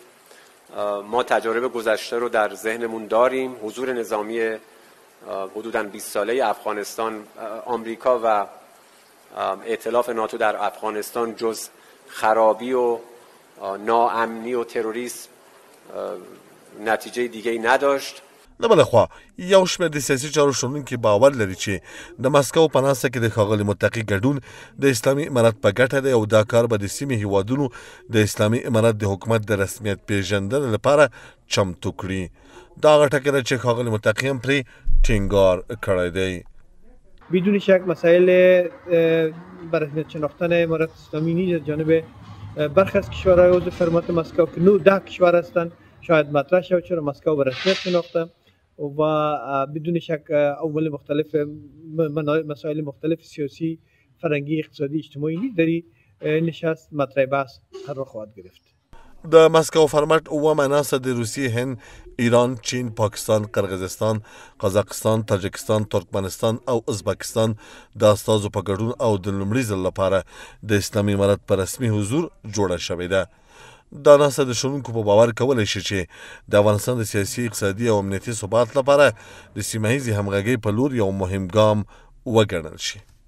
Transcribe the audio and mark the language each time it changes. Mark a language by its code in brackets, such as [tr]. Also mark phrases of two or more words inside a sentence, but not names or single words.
[fa] ما تجارب گذشته رو در ذهنمون داریم. حضور نظامی حدوداً 20 ساله افغانستان، آمریکا و ائتلاف ناتو در افغانستان جز خرابی و ناامنی و تروریسم نتیجه دیگه‌ای نداشت. [ps] د بله خوا یو شمېر د سیاسي چارو شنونکي باور لري چې د مسکو په ناسته کې د ښاغلي متقي ګډون د اسلامي امارت په ګټه دی او دا کار به د سیمې هیوادونو د اسلامي امارت د حکومت د رسمیت پیژندنې لپاره چمتو کړي. دا هغه ټکی ده چې ښاغلي متقي هم پرې ټینګار کړی دی. [fa] بدون شک مسائل بر رسمیت شناختن امارت اسلامی نیز از جانب برخی از کشورهای عضو فرمانده مسکو که 10 کشور هستند شاید مطرح شود، چرا مسکو به رسمیت شناخته و بدون شک اول مختلف مسائل مختلف سیاسی، فرهنگی، اقتصادی، اجتماعی نیز در نشست مطرح بحث قرار خواهد گرفت. [ps] د مسکو فرمټ اومه ناسه د روسیې، هند، ایران، چین، پاکستان، قرغیزستان، قزاقستان، تاجکستان، ترکمنستان او ازبکستان د استازو په ګډون او د لومړي ځل لپاره د اسلامي امارت په رسمي حضور جوړه شوې ده. دا ناسه د شنونکو په باور کولی شي چې د افغانستان د سیاسي، اقتصادي او امنیتي ثبات لپاره د سیمه ییزې همغږۍ په لور یو مهم ګام وګڼل شي.